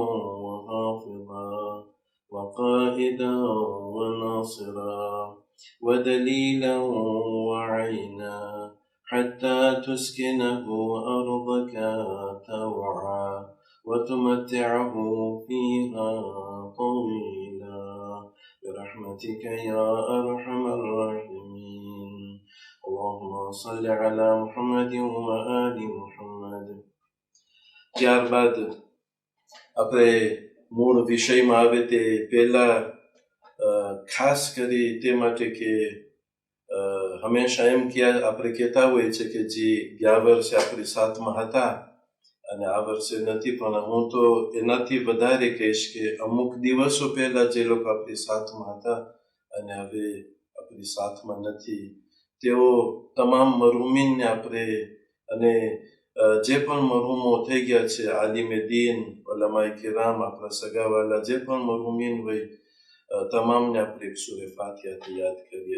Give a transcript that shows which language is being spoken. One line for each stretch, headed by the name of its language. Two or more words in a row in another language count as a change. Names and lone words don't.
Arabic: وحافظا وقائدا وناصرا ودليلا وعينا حتى تسكنه أرضك طوعا وتمتعه فيها طويلا برحمتك يا أرحم الراحمين. اللهم صل على محمد وآل محمد.
Gujarati: ત્યારબાદ આપણે મૂળ વિષયમાં આવે તે પહેલા ખાસ કરી તે માટે કે હંમેશા એમ કે આપણે કહેતા હોઈએ છે કે જે ગયા વર્ષે આપણી સાથમાં હતા અને આ વર્ષે નથી, પણ હું તો એનાથી વધારે કહીશ કે અમુક દિવસો પહેલા જે લોકો આપણી સાથમાં હતા અને હવે આપણી સાથમાં નથી, તેઓ તમામ મરહુમીનને આપણે અને જે પણ મરહુમો થઈ ગયા છે, આલિમે દીન, ઉલમાએ કિરામ, આપણા સગાવાલા જે પણ મરહુમીન હોય, તમામને આપણે એક સૂરે ફાતિહાથી યાદ કરીએ.